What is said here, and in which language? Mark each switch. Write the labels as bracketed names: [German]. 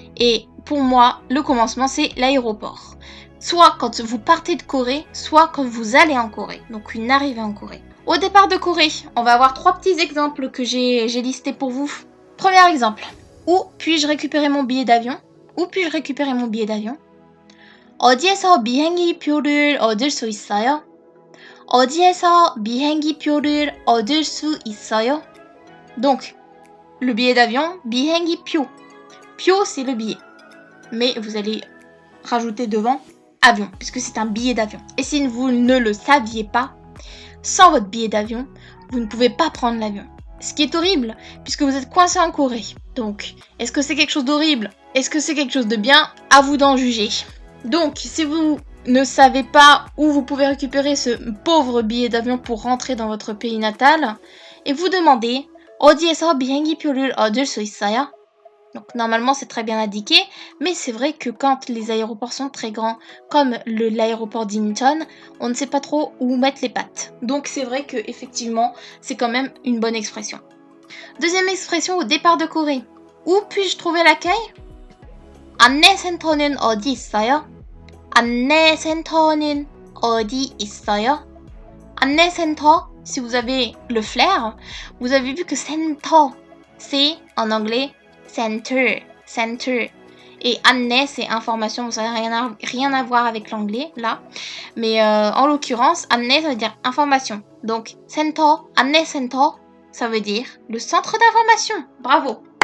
[French] Et pour moi, le commencement, c'est l'aéroport. Soit quand vous partez de Corée, soit quand vous allez en Corée. Donc une arrivée en Corée. Au départ de Corée, on va avoir 3 petits exemples que j'ai listés pour vous. Premier exemple. Où puis-je récupérer mon billet d'avion? Où puis-je récupérer mon billet d'avion? [Korean] 어디에서 비행기표를 얻을 수 있어요? 어디에서 비행기표를 얻을 수 있어요? [French] Donc, le billet d'avion, 비행기표. Pyo, c'est le billet. Mais vous allez rajouter devant avion, puisque c'est un billet d'avion. Et si vous ne le saviez pas, sans votre billet d'avion, vous ne pouvez pas prendre l'avion. Ce qui est horrible, puisque vous êtes coincé en Corée. Donc, est-ce que c'est quelque chose d'horrible? Est-ce que c'est quelque chose de bien? À vous d'en juger. Donc, si vous ne savez pas où vous pouvez récupérer ce pauvre billet d'avion pour rentrer dans votre pays natal, et vous demandez [Korean] 어디에서 비행기표를 얻을 수 있어요? [French] Donc, normalement, c'est très bien indiqué, mais c'est vrai que quand les aéroports sont très grands, comme l'aéroport d'Incheon, on ne sait pas trop où mettre les pattes. Donc, c'est vrai que effectivement, c'est quand même une bonne expression. Deuxième expression au départ de Corée. Où puis-je trouver l'accueil? [Korean] 안내센터는 어디 있어요? 안내센터는 어디 있어요? [French] 안내센터, si vous avez le flair, vous avez vu que center, c'est en anglais center. Et 안내, c'est information, ça n'a rien à voir avec l'anglais, là. Mais en l'occurrence, 안내, ça veut dire information. Donc, center, 안내센터, ça veut dire le centre d'information. Bravo!